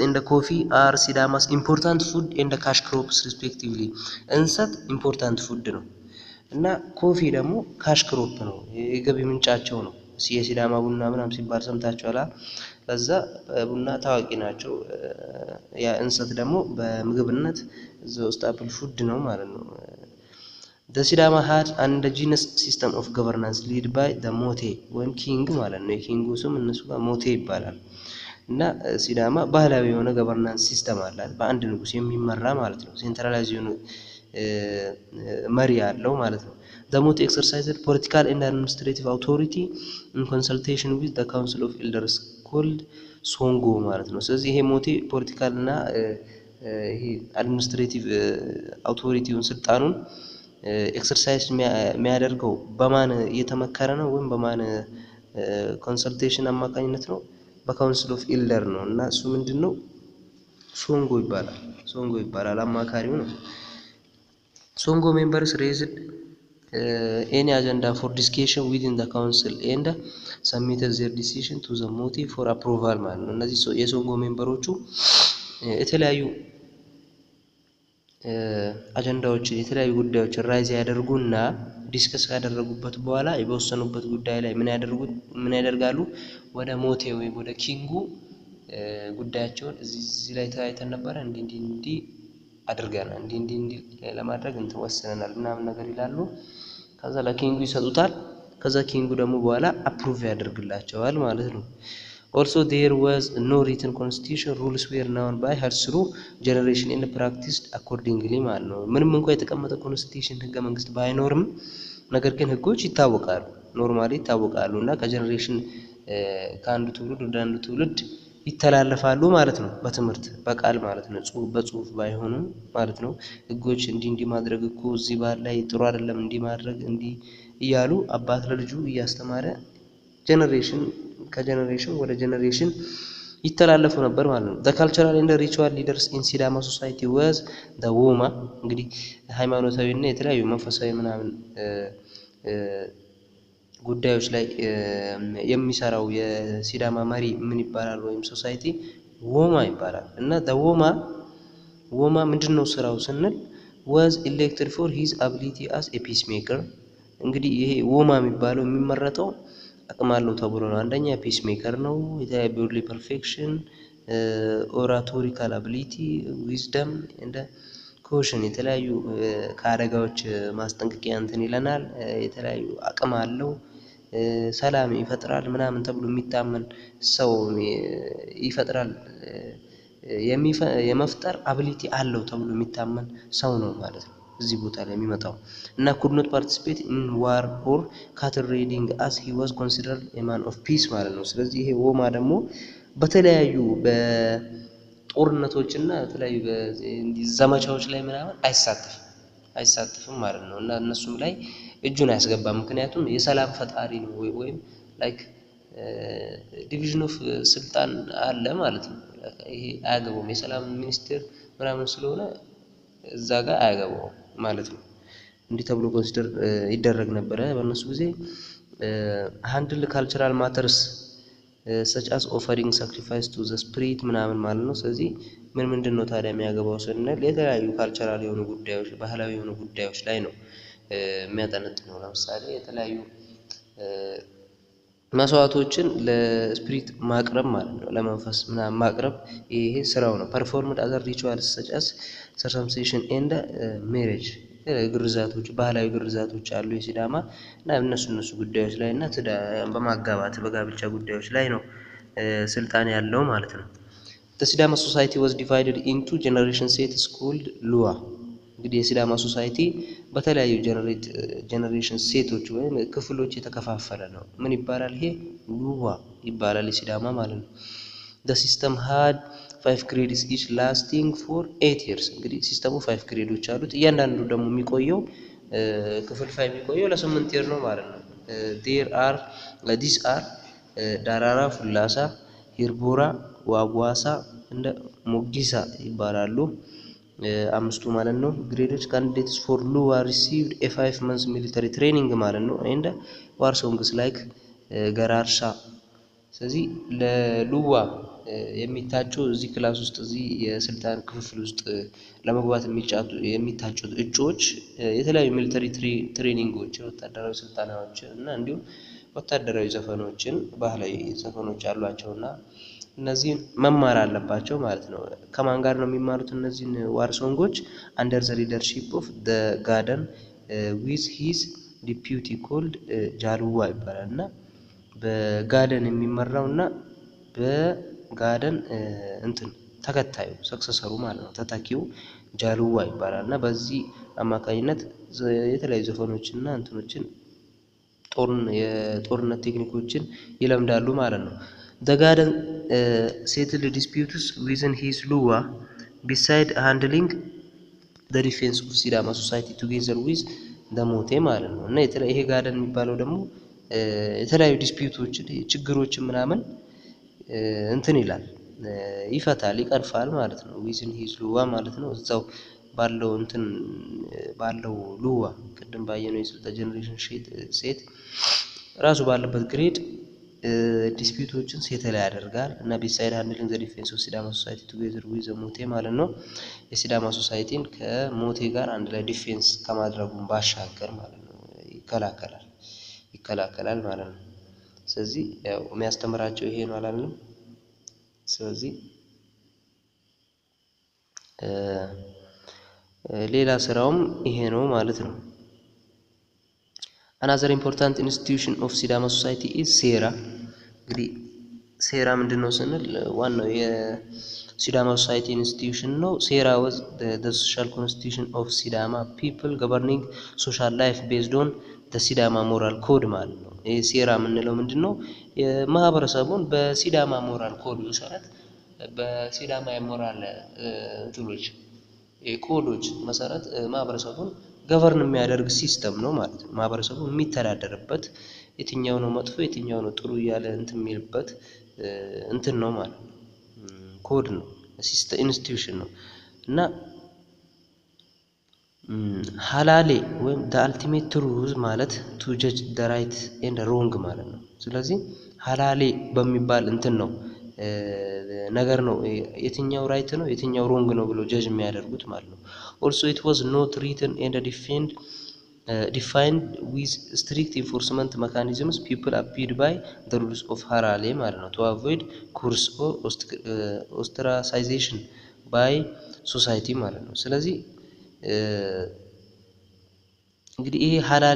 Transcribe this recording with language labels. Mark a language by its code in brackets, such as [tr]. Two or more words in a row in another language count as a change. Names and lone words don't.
[en] እንደ coffee are Sidama's important food and cash crops respectively እንሰት important food [am] ነው እና [en] ኮፊ ደግሞ cash crop [am] ነው የገቢ ምንጫቸው ነው። የሲዳማ ቡና ምናምን ሲባል ሰምታችኋላ። ለዛ ቡና ታዋቂ ናቸው። ያ እንሰት ደግሞ በምግብነት ዘው [en] staple food [am] ነው ማለት ነው። [en] The Sidama had an indigenous system of governance led by the Mote [am] ወይም ኪንግ ማለት ነው። የኪንጉ ስም እነሱ ጋር ሞቴ ይባላል እና ሲዳማ ባህላዊ የሆነ [en] governance system [am] አላት በአንድ ንጉስ የሚመራ ማለት ነው። ሴንትራላይዝ የሆነ መሪ ያለው ማለት ነው። [en] The Mote exercised political and administrative authority in consultation with the Council of Elders called Songo [am] ማለት ነው። ስለዚህ ይሄ ሞቴ ፖለቲካል እና ይሄ አድሚኒስትሬቲቭ አውቶሪቲውን ስልጣኑን ኤክሰርሳይዝ የሚያደርገው በማን እየተመከረ ነው ወይም በማን ኮንሰልቴሽን አማካኝነት ነው? [en] council of elder [am] ነው እና እሱ ምንድነው ሶንጎ ይባላል አማካሪው ነው። [en] Songo members raised any agenda for discussion within the council and submitted their decision to the Mote for approval [am] ማለት ነው። እነዚህ የሶንጎ ሜምበሮቹ የተለያዩ አጀንዳዎችን የተለያዩ ጉዳዮችን ራይዝ ያደርጉና ዲስከስ ካደረጉበት በኋላ የወሰኑበት ጉዳይ ላይ ምን ያደርጋሉ? ወደ ሞቴ ወይ ወደ ኪንጉ ጉዳያቸውን እዚህ ላይ ተያይተን ነበር እንዲ አድርገናል እንዲ ለማድረግ እንተወሰነናል ምናምን ነገር ይላሉ። ከዛ ለኪንጉ ይሰጡታል። ከዛ ኪንጉ ደግሞ በኋላ አፕሩቭ ያደርግላቸዋል ማለት ነው። [en] Also there was no written constitution, rules were known by her through generation and practiced accordingly [am] ማለት ነው። ምንም እንኳን የተቀመጠ ኮንስቲቱሽን ህገ መንግስት ባይኖርም ነገር ግን ህጎች ይታወቃሉ ኖርማሊ ይታወቃሉና ከጀነሬሽን ከአንዱ ትውልድ ወደ አንዱ ትውልድ ይተላለፋሉ ማለት ነው። በትምህርት በቃል ማለት ነው በጽሁፍ ባይሆንም ማለት ነው። ህጎች እንዲ ማድረግ እኮ እዚህ ባል ላይ ጥሩ አይደለም እንዲ ማድረግ እንዲ እያሉ አባት ለልጁ እያስተማረ ጀነሬሽን ከጀነሬሽን ወደ ጀነሬሽን ይተላለፉ ነበር ማለት ነው። [en] The cultural and ritual leaders in Sidama society was the Woma [am] እንግዲህ ሃይማኖታዊና የተለያዩ መንፈሳዊ ምናምን ጉዳዮች ላይ የሚሰራው የሲዳማ መሪ ምን ይባላል ወይም ሶሳይቲ ወማ ይባላል እና [en] the Woma [am] ምንድነው ስራው ስንል [en] was elected for his ability as a peacemaker [am] እንግዲህ ይሄ ወማ የሚባለው የሚመረጠው አቅም አለው ተብሎ ነው። አንደኛ [en] peace maker [am] ነው። የቦዲ [en] perfection oratorical ability wisdom [am] and ኮሽን የተለያዩ ከአደጋዎች ማስጠንቀቂያ እንትን ይለናል። የተለያዩ አቅም አለው፣ ሰላም ይፈጥራል ምናምን ተብሎ የሚታመን ሰው ይፈጥራል፣ የመፍጠር አቢሊቲ አለው ተብሎ የሚታመን ሰው ነው ማለት ነው እዚህ ቦታ ላይ የሚመጣው። እና [en] could not participate in war or cattle raiding as he was considered a man of peace [am] ማለት ነው። ስለዚህ ይሄ ወማ ደግሞ በተለያዩ በጦርነቶች እና በተለያዩ ዘመቻዎች ላይ ምናምን አይሳተፍም ማለት ነው። እና እነሱም ላይ እጁን አያስገባም፣ ምክንያቱም የሰላም ፈጣሪ ነው ወይም [en] like division of [am] ስልጣን አለ ማለት ነው። ይሄ አያገባውም፣ የሰላም ሚኒስቴር ምናምን ስለሆነ እዛ ጋር አያገባውም ማለት ነው። እንዲህ ተብሎ ኮንሲደር ይደረግ ነበረ በእነሱ ጊዜ። [en] handle cultural matters such as offering sacrifice to the spirit [am] ምናምን ማለት ነው። ስለዚህ ምንድን ነው ታዲያ የሚያገባው ስንል የተለያዩ ካልቸራል የሆኑ ጉዳዮች፣ ባህላዊ የሆኑ ጉዳዮች ላይ ነው የሚያጠነጥነው። ለምሳሌ የተለያዩ መስዋዕቶችን ለስፒሪት ማቅረብ ማለት ነው፣ ለመንፈስ ምናምን ማቅረብ ይሄ ስራው ነው። [en] performed other rituals such as circumcision and marriage [am] ግርዛቶች፣ ባህላዊ ግርዛቶች አሉ የሲዳማ እና እነሱ ጉዳዮች ላይ እና በማጋባት በጋብቻ ጉዳዮች ላይ ነው ስልጣን ያለው ማለት ነው። [en] The Sidama society was divided into generation sets called Lua። [am] እንግዲህ የሲዳማ ሶሳይቲ በተለያዩ [en] generation sets [am] ወይም ክፍሎች የተከፋፈለ ነው። ምን ይባላል? ይሄ ሉዋ ይባላል የሲዳማ ማለት ነው። [en] the system had 5 grades each lasting for 8 years። [am] እንግዲህ ሲስተሙ 5 ግሬዶች አሉት። እያንዳንዱ ደግሞ የሚቆየው ክፍልፋይ የሚቆየው ለ8 year ነው ማለት ነው። [en] these are [am] ዳራራ፣ ፉላሳ፣ ሂርቦራ፣ ዋጓሳ እንደ ሞጊሳ ይባላሉ አምስቱ ማለት [en] ነው። ግሬዶች candidates for Luwa received a 5 months military training [am] ማለት ነው [en] and war songs like [am] ገራርሻ። ስለዚህ ለሉዋ የሚታጩ እዚህ ክላስ ውስጥ እዚህ የስልጣን ክፍል ውስጥ ለመግባት የሚታጩት እጩዎች የተለያዩ [en] military trainings፣ [am] ወታደራዊ ስልጠናዎች እና እንዲሁም ወታደራዊ ዘፈኖችን፣ ባህላዊ ዘፈኖች አሏቸውና እነዚህን መማር አለባቸው ማለት ነው። ከማን ጋር ነው የሚማሩት እነዚህን [en] war songs? under the leadership of the ጋደን with his deputy called ጃሉዋ [am] ይባላል። እና በጋደን የሚመራውና በጋደን እንትን ተከታዩ ሰክሰሰሩ ማለት ነው ተተኪው ጃሉዋ ይባላል። እና በዚህ አማካኝነት የተለያዩ ዘፈኖችና እንትኖችን የጦርነት ቴክኒኮችን ይለምዳሉ ማለት ነው። [en] the garden settled disputes within his Luwa beside handling the defense of Sidama society together with the mote [am] ማለት ነው። እና ይሄ ጋርደን የሚባለው ደግሞ የተለያዩ ዲስፒዩቶችን ችግሮችን ምናምን እንትን ይላል፣ ይፈታል፣ ይቀርፋል ማለት ነው። [en] within his Luwa [am] ማለት ነው እዛው ባለው እንትን ባለው ሉዋ ቅድም ባየነው የስልጣን ጀነሬሽን ሴት ራሱ ባለበት ግሬድ ዲስፒዩቶችን ሴትል ያደርጋል እና [en] beside handling the defense of Sidama society together with Mote [am] ማለት ነው። የሲዳማ ሶሳይቲን ከሞቴ ጋር አንድ ላይ ዲፌንስ ከማድረጉም ባሻገር ማለት ነው ይከላከላል ማለት ነው። ስለዚህ ያው የሚያስተምራቸው ይሄ ነው አላልንም። ስለዚህ ሌላ ስራውም ይሄ ነው ማለት ነው። [en] another important institution of Sidama society is [am] ሴራ። እንግዲህ ሴራ ምንድነው ስንል ዋናው የሲዳማ [en] society institution [am] ነው። ሴራ [en] was the social constitution of Sidama people governing social life based on the Sidama moral code [am] ማለት ነው። ይሄ ሴራ የምንለው ምንድነው? ማህበረሰቡን በሲዳማ ሞራል ኮድ መሰረት በሲዳማ የሞራል እንትሎች የኮዶች መሰረት ማህበረሰቡን ገቨርን የሚያደርግ ሲስተም ነው ማለት ነው። ማህበረሰቡ የሚተዳደርበት የትኛው ነው መጥፎ የትኛው ነው ጥሩ እያለ እንትን የሚልበት እንትን ነው ማለት ነው። ኮድ ነው፣ [en] system institution [am] ነው። እና ሃላሌ ወይም [en] the ultimate truth [am] ማለት [en] to judge the right and wrong [am] ማለት ነው። ስለዚህ ሃላሌ በሚባል እንትን ነው ነገር ነው የትኛው ራይት ነው የትኛው ሮንግ ነው ብሎ ጀጅ የሚያደርጉት ማለት ነው። [en] also it was not written and defined with strict enforcement mechanisms. people abide by the rules of ሃላሌ [am] ማለት ነው [en] to avoid coerce or ostracization by society [am] ማለት ነው። ስለዚህ እንግዲህ ይሄ ሀላሌ